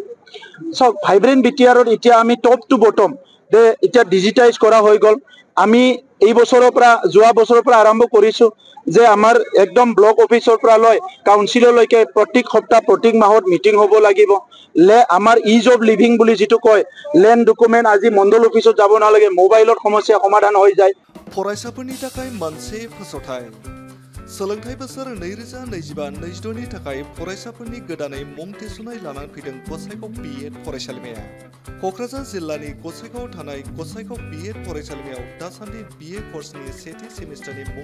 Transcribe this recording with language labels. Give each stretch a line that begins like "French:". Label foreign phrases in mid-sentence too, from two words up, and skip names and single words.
Assamese: সব ভাইব্ৰেন্ট বিটিআৰত এতিয়া আমি
English: top to bottom
Assamese: যে এতিয়া ডিজিটাইজ কৰা হৈ গল আমি এই বছৰৰ পৰা যোৱা বছৰৰ পৰা আৰম্ভ কৰিছো যে আমাৰ একদম
English: block office
Assamese: পৰা লৈ কাউন্সিললৈকে প্ৰত্যেক সপ্তাহ প্ৰত্যেক মাহত মিটিং হ'ব লাগিব আমাৰ
English: ease of living
Assamese: বুলি যিটো কয়
English: land document
Assamese: আজি মণ্ডল অফিচত যাব নালাগে মোবাইলত সমস্যা সমাধান হৈ যায়
Bodo: फरायसाफोरनि थाखाय मोनसे फोसावथाय सोलोंथाइ बोसोर 2025-26 नि थाखाय फरायसाफोरनि गोदानै मुं थिसननाय लानानै फैदों गसाइगाव बिएड फरायसालिमाया क'क्राझार जिल्लानि गसाइगावआव थानाय गसाइगाव बिएड फरायसालिमायाव दासान्दि बिए कर्सनि सेथि सेमिस्टारनि मुं